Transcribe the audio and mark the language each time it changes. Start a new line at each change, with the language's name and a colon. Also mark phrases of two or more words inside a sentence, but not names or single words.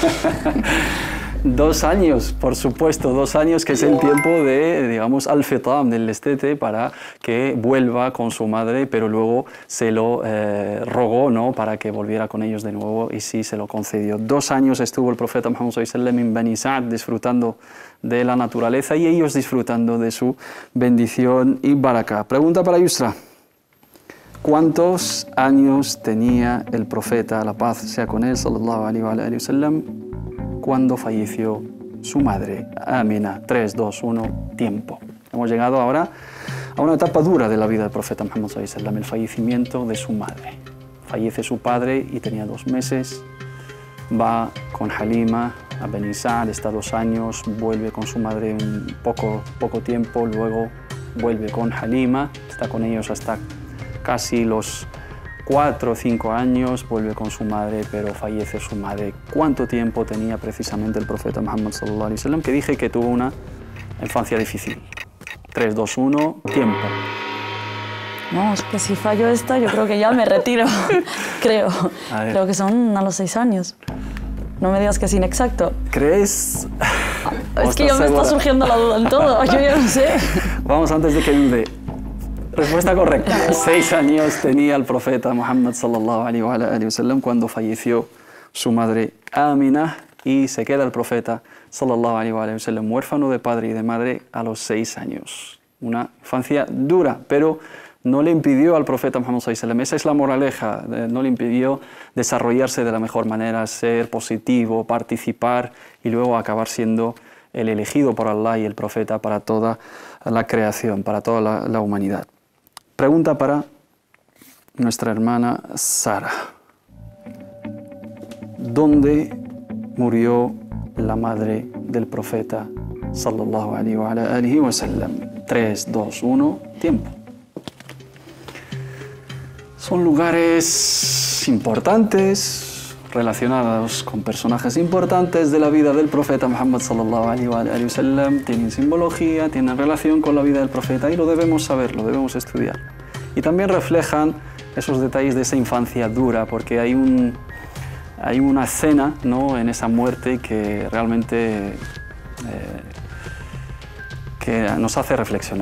Spanish: 2 años, por supuesto, 2 años, que es el tiempo de, digamos, al-fitam, del destete, para que vuelva con su madre, pero luego se lo rogó, ¿no?, para que volviera con ellos de nuevo, y sí se lo concedió. 2 años estuvo el profeta Muhammad
Arabic: صلى الله عليه وسلم
Spanish: en Bani Sa'd disfrutando de la naturaleza y ellos disfrutando de su bendición y baraka. Pregunta para Yusra. ¿Cuántos años tenía el profeta, la paz sea con él,
Arabic: صلى الله عليه وسلم,
Spanish: cuando falleció su madre, Amina? 3, 2, 1, tiempo. Hemos llegado ahora a una etapa dura de la vida del profeta Muhammad
Arabic: صلى الله عليه وسلم,
Spanish: el fallecimiento de su madre. Fallece su padre y tenía 2 meses, va con Halima a Bani Sa'd, está 2 años, vuelve con su madre un poco tiempo, luego vuelve con Halima, está con ellos hasta casi los 4 o 5 años, vuelve con su madre, pero fallece su madre. ¿Cuánto tiempo tenía precisamente el profeta Muhammad
Arabic: صلى الله عليه وسلم?
Spanish: Que dije que tuvo una infancia difícil. 3, 2, 1, tiempo. No, es que si fallo esta, yo creo que ya me retiro. Creo que son a los 6 años. No me digas que es inexacto. ¿Crees? Es que ya me está surgiendo la duda en todo, yo ya no sé. Vamos, antes de que dude. Respuesta correcta. 6 años tenía el profeta Muhammad
Arabic: صلى الله عليه وسلم
Spanish: cuando falleció su madre Amina, y se queda el profeta
Arabic: صلى الله عليه وسلم
Spanish: huérfano de padre y de madre a los 6 años. Una infancia dura, pero no le impidió al profeta Muhammad
Arabic: صلى الله عليه وسلم,
Spanish: esa es la moraleja, no le impidió desarrollarse de la mejor manera, ser positivo, participar y luego acabar siendo el elegido por Allah y el profeta para toda la creación, para toda la humanidad. Pregunta para nuestra hermana Sara. ¿Dónde murió la madre del profeta
Arabic: صلى الله عليه وسلم?
Spanish: 3, 2, 1, tiempo. Son lugares importantes, relacionados con personajes importantes de la vida del profeta Muhammad
Arabic: صلى الله عليه وسلم,
Spanish: tienen simbología, tienen relación con la vida del profeta y lo debemos saber, lo debemos estudiar. Y también reflejan esos detalles de esa infancia dura, porque hay una escena, ¿no?, en esa muerte que realmente que nos hace reflexionar.